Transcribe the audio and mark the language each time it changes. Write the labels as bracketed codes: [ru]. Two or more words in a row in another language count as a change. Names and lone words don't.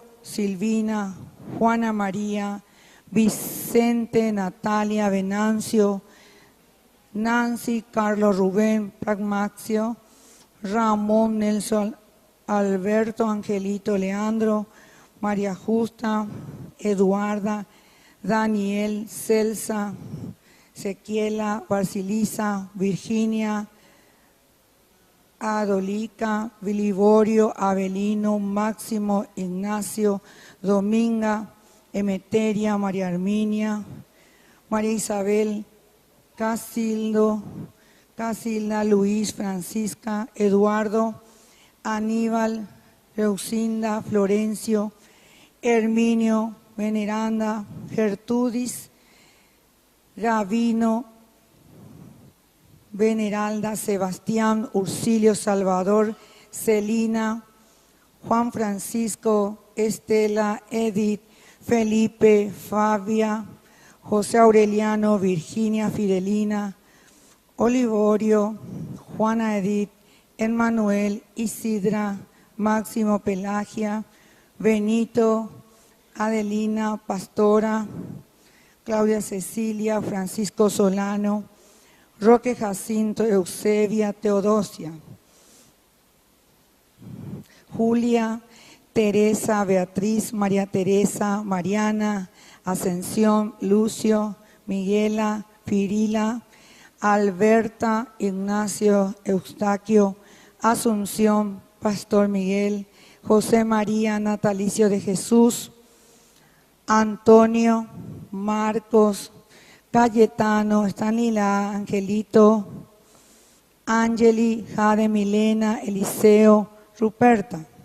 [es] Silvina, Juana María, Vicente, Natalia, Venancio, Nancy, Carlos Rubén, Pragmaxio, Ramón, Nelson, Alberto, Angelito, Leandro, María Justa, Eduarda, Daniel, Celsa, Sequiela, Barcilisa, Virginia, Adolica, Viliborio, Avelino, Máximo, Ignacio, Dominga, Emeteria, María Arminia, María Isabel, Casilda, Luis, Francisca, Eduardo, Aníbal, Reusinda, Florencio, Herminio, Veneranda, Gertrudis, Gavino, Veneralda, Sebastián, Ursilio, Salvador, Celina, Juan Francisco, Estela, Edith, Felipe, Fabia, José Aureliano, Virginia, Fidelina, Olivorio, Juana Edith, Emmanuel, Isidra, Máximo, Pelagia, Benito, Adelina, Pastora, Claudia Cecilia, Francisco Solano, Roque Jacinto, Eusebia, Teodosia, Julia, Teresa, Beatriz, María Teresa, Mariana, Ascensión, Lucio, Miguela, Firila, Alberta, Ignacio, Eustaquio, Asunción, Pastor Miguel, José María, Natalicio de Jesús, Antonio, Marcos, Cayetano, Estanila, Angelito, Angeli, Jade, Milena, Eliseo, Ruperta.